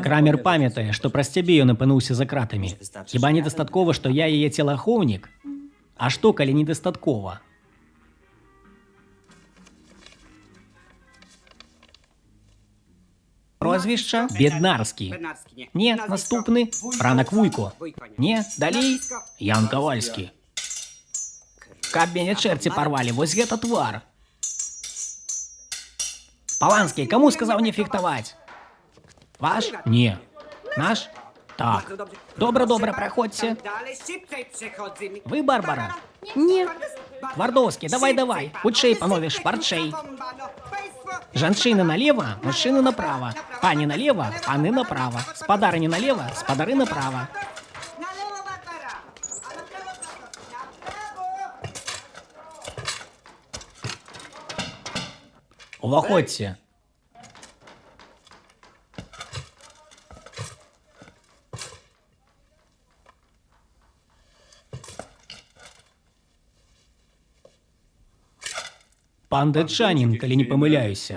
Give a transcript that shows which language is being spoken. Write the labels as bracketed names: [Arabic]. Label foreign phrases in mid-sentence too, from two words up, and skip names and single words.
[Belarusian] Крамер памятае, што праз цябе ён апынуўся за кратамі. Хіба недастаткова, што я яе целаахоўнік? А што, калі недастаткова? Прозвішча? Беднарскі. [Polish] Bednarski, nie. [Belarusian] Не, наступны. Франак Вуйко. Не, далей. Ян Кавальскі. Каб мяне чэрці парвалі, вось гэта твар. Паланскі, каму сказаў не фехтаваць? Ваш? Не. Наш? Так. Добра, праходзьце. [Polish] Dalej, szybciej przechodzimy. [Belarusian] Вы, Барбара? Не. Твардовскі, давай. Хутчэй, панове, шпарчэй. [Polish] Bombano, państwo, [Belarusian] Жанчыны налева, мужчыны направа. Пані налева, паны направа. Спадарыні налева, спадары направа. [Polish] na lewo Barbara. A na prawo, na prawo. [Belarusian] Уваходзьце. Пан датчанін, калі не памыляюся.